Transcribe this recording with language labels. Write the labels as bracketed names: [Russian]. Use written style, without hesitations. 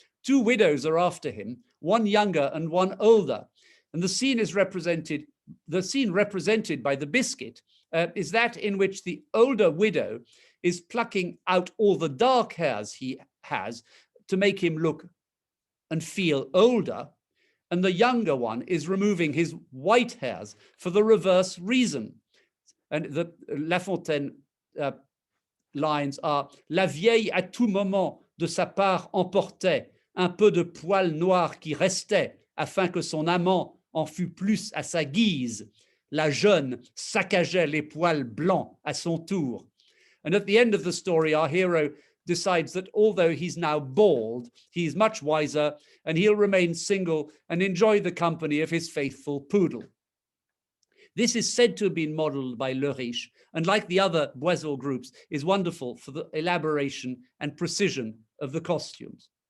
[English] Two widows are after him, one younger and one older, and the scene represented by the biscuit is that in which the older widow is plucking out all the dark hairs he has to make him look and feel older, and the younger one is removing his white hairs for the reverse reason. And the La Fontaine lines are [French] La vieille à tout moment de sa part emportait un peu de poil noir qui restait afin que son amant en fût plus à sa guise. La jeune saccageait les poils blancs à son tour. [English] And at the end of the story, our hero decides that although he's now bald, he's much wiser and he'll remain single and enjoy the company of his faithful poodle. This is said to have been modeled by Le Riche, and like the other Boizot groups, is wonderful for the elaboration and precision of the costumes.